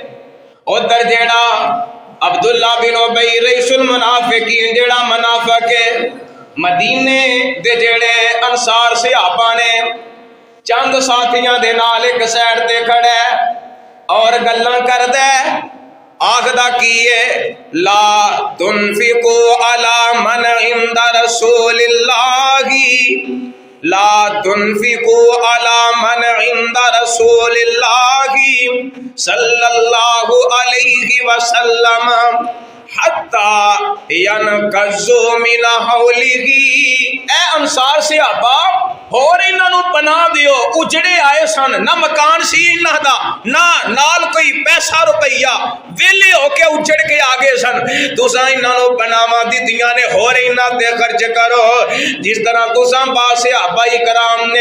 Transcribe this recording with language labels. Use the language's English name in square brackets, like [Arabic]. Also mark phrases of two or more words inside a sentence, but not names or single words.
[Punjabi] ਉਧਰ ਜਿਹੜਾ ਅਬਦੁੱਲਾ ਬਿਨ ਉਬੀ ਰਈਸੁਲ ਮੁਨਾਫ਼ਿਕੀਨ ਜਿਹੜਾ ਮੁਨਾਫ਼ਿਕ ਹੈ, ਮਦੀਨੇ ਦੇ ਜਿਹੜੇ ਅੰਸਾਰ ਸਹਾਬਾ ਨੇ ਚੰਦ ਸਾਥੀਆਂ ਦੇ ਨਾਲ ਇਕ ਸਾਈਡ ਤੇ ਖੜਾ ਹੈ ਔਰ ਗੱਲਾਂ ਕਰਦਾ ਹੈ। ਆਖਦਾ ਕੀ ਹੈ, [Arabic] لا تنفقوا على من عند رسول الله، لا تنفقوا على من عند رسول الله صلى الله عليه وسلم حتى ينفضوا من حوله. [Punjabi] ਏ ਅੰਸਾਰ ਸਹਾਬਾ ਹੋਰ ਇਨ੍ਹਾਂ ਪਨਾਹ ਦਿਓ, ਉਜੜੇ ਆਏ ਸਨ, ਨਾ ਮਕਾਨ ਸੀ ਇਨ੍ਹਾਂ ਦਾ, ਨਾ ਨਾਲ ਕੋਈ ਪੈਸਾ ਰੁਪਈਆ, ਵੇਹਲੇ ਹੋਕੇ ਉਜੜ ਕੇ ਆ ਗਏ ਸਨ। ਤੁਸਾਂ ਇਨ੍ਹਾਂ ਪਨਾਹਾਂ ਦਿੱਤੀਆਂ ਨੇ, ਹੋਰ ਇਨ੍ਹਾਂ ਤੇ ਖ਼ਰਚ ਕਰੋ ਜਿਸ ਤਰ੍ਹਾਂ ਤੁਸਾਂ ਸਹਾਬਾ ਕਰਾਮ ਨੇ।